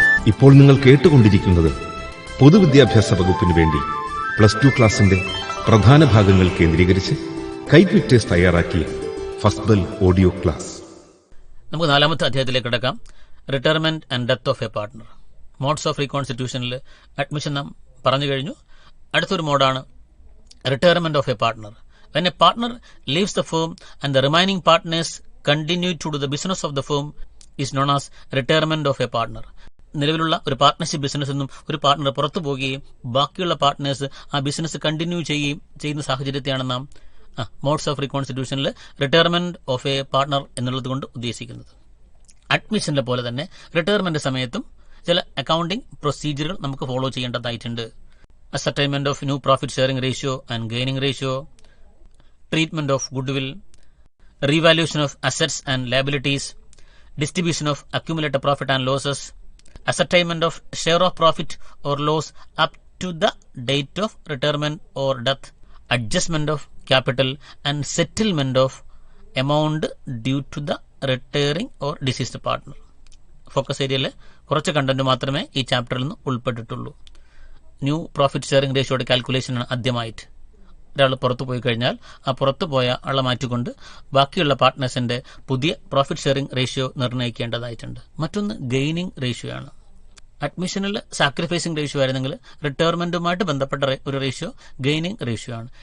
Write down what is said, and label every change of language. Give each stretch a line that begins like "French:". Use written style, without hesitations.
Malayalam: ഇപ്പോൾ നിങ്ങൾ കേട്ടുകൊണ്ടിരിക്കുന്നത് പൊതുവിദ്യാഭ്യാസ വകുപ്പിന് വേണ്ടി +2 ക്ലാസിന്റെ പ്രധാന ഭാഗങ്ങൾ കേന്ദ്രീകരിച്ച് കൈറ്റ് വിക്ടേഴ്സ് തയ്യാറാക്കിയ ഫസ്റ്റ്ബെൽ ഓഡിയോ ക്ലാസ്. നമുക്ക് 4ാമത്തെ അധ്യായത്തിലേക്ക് കിടക്കാം. Retirement and death of A partner. Modes of റീകോൺസ്റ്റിറ്റ്യൂഷനിൽ admission നാം പറഞ്ഞു കഴിഞ്ഞു. അടുത്തൊരു മോഡാണ് retirement of A partner.
English: When a partner leaves the firm and the remaining partners continue to do the business of the firm is known as retirement of a partner.
Malayalam: നിലവിലുള്ള ഒരു partnership business നിന്നും ഒരു partner പുറത്തു പോവുകയും ബാക്കിയുള്ള partners ആ business continue ചെയ്യുന്ന സാഹചര്യത്തെയാണ് നാം modes of റീകോൺസ്റ്റിറ്റ്യൂഷനിൽ retirement of A partner എന്നുള്ളത് കൊണ്ട് ഉദ്ദേശിക്കുന്നത്. അഡ്മിഷനിലെ പോലെ തന്നെ റിട്ടയർമെന്റ് സമയത്തും ചില അക്കൗണ്ടിംഗ് പ്രൊസീജിയറുകൾ നമുക്ക് ഫോളോ ചെയ്യേണ്ടതായിട്ടുണ്ട്.
English: Ascertainment of new profit sharing ratio and gaining ratio, treatment of goodwill, revaluation of assets and liabilities, distribution of accumulated profit and losses, ascertainment of share of profit or loss up to the date of retirement or death, adjustment of capital and settlement of amount due to the retiring or deceased partner.
Malayalam: Focus ഏരിയയിൽ കുറച്ച് content മാത്രമേ ഈ ചാപ്റ്ററിൽ നിന്ന് ഉൾപ്പെട്ടിട്ടുള്ളൂ. New profit sharing റേഷ്യോയുടെ കാൽക്കുലേഷനാണ് ആദ്യമായിട്ട്. ഒരാൾ പുറത്തു പോയി കഴിഞ്ഞാൽ ആ പുറത്തു പോയ ആളെ മാറ്റിക്കൊണ്ട് ബാക്കിയുള്ള പാർട്ട്നേഴ്സിന്റെ പുതിയ പ്രോഫിറ്റ് ഷെയറിംഗ് റേഷ്യോ നിർണ്ണയിക്കേണ്ടതായിട്ടുണ്ട്. മറ്റൊന്ന് ഗെയിനിങ് റേഷ്യോ ആണ്. അഡ്മിഷനിൽ സാക്രിഫൈസിംഗ് റേഷ്യോ ആയിരുന്നെങ്കിൽ റിട്ടയർമെന്റുമായിട്ട് ബന്ധപ്പെട്ട ഒരു റേഷ്യോ ഗെയിനിങ് റേഷ്യോ ആണ്.